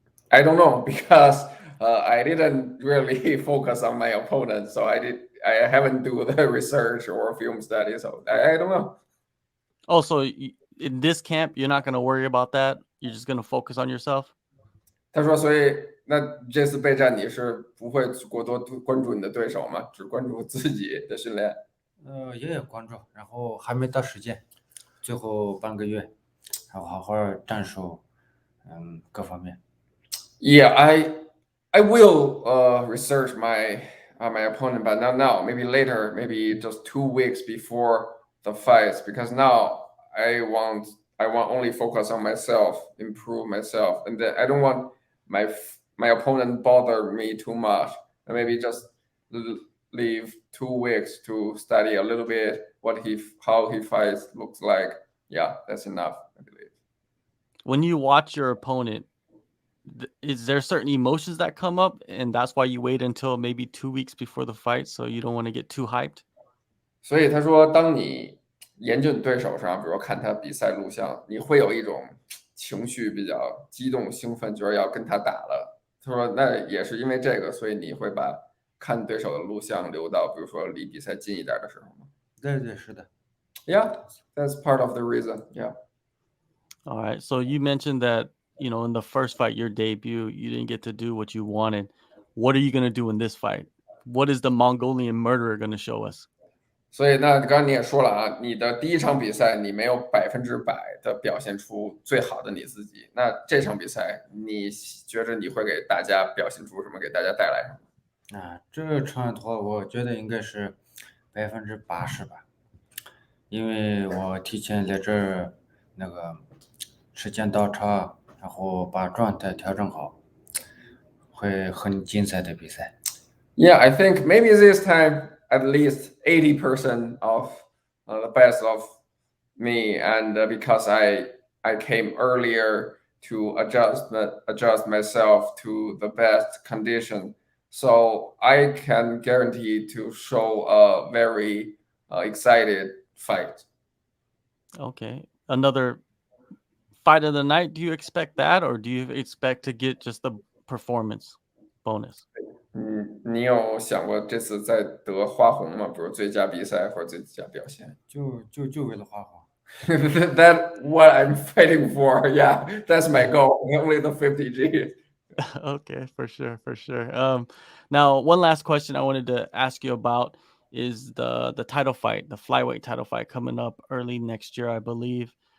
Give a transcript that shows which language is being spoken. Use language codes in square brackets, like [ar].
[en] ？I don't know because I didn't really focus on my opponent, so I haven't do the research or film study, so I don't know. Oh, so in this camp, you're not going to worry about that. You're just going to focus on yourself. [zh] 他说，所以那这次备战你是不会过多关注你的对手吗？只关注自己的训练。也有关注，然后还没到时间，最后半个月，然后好好战术，各方面。 [en] Yeah, I will research my opponent, but not now. Maybe later, maybe just 2 weeks before the fights, because now I want only focus on myself, improve myself, and then I don't want my opponent bother me too much. And maybe just leave 2 weeks to study a little bit how he fights looks like. Yeah, that's enough, I believe. When you watch your opponent, is there certain emotions that come up, and that's why you wait until maybe 2 weeks before the fight, so you don't want to get too hyped? [zh] 所以他说，当你研究你对手上，比如看他比赛录像，你会有一种情绪比较激动、兴奋，觉得要跟他打了。他说，那也是因为这个，所以你会把看对手的录像留到，比如说离比赛近一点的时候吗？对，是的。 [en] Yeah, that's part of the reason. Yeah. All right. So you mentioned that, in the first fight, your debut, you didn't get to do what you wanted. What are you going to do in this fight? What is the Mongolian murderer going to show us? [zh] 所以那刚刚你也说了啊，你的第一场比赛你没有100%的表现出最好的你自己，那这场比赛你觉着你会给大家表现出什么？给大家带来什么？这场的话，我觉得应该是80%吧，因为我提前在这儿那个时间倒茶，然后把状态调整好，会很精彩的比赛。 [en] Yeah, I think maybe this time at least 80% of the best of me, and because I came earlier to adjust myself to the best condition, so I can guarantee to show a very excited fight. Okay. Another fight of the night, do you expect that, or do you expect to get just the performance bonus? [zh] 你有想过这次再得花红吗？比如最佳比赛或者最佳表现？就为了花花。 [en] That what I'm fighting for. Yeah, that's my goal. Only the 50G. Okay, for sure, for sure. Now one last question I wanted to ask you about is the title fight, the flyweight title fight coming up early next year, I believe.